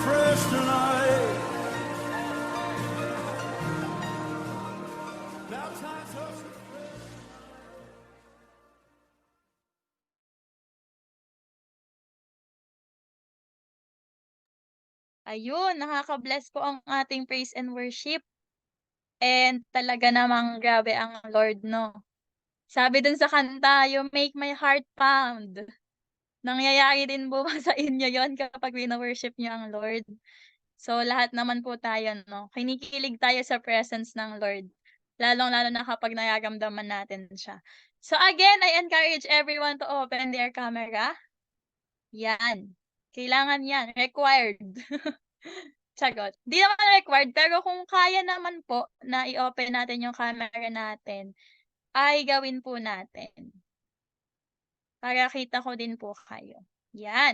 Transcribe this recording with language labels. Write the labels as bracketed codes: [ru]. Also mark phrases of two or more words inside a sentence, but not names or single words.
[en] yours tonight. Baptize us. [tl] Ayun, nakaka-bless po ang ating [en] praise and worship. [tl] And talaga namang grabe ang Lord 'no. Sabi dun sa kanta, [en] "You make my heart pound." [tl] Nangyayari din po ba sa inyo yon kapag wino-worship niyo ang Lord? So, lahat naman po tayo 'no, kinikilig tayo sa presence ng Lord, lalong-lalo na kapag nararamdaman natin siya. [en] So again, I encourage everyone to open their camera. [tl] Yan, kailangan yan, required. Sagot. 'Di naman required, pero kung kaya naman po na i-open natin yung camera natin, ay gawin po natin. Para kita ko din po kayo. Yan.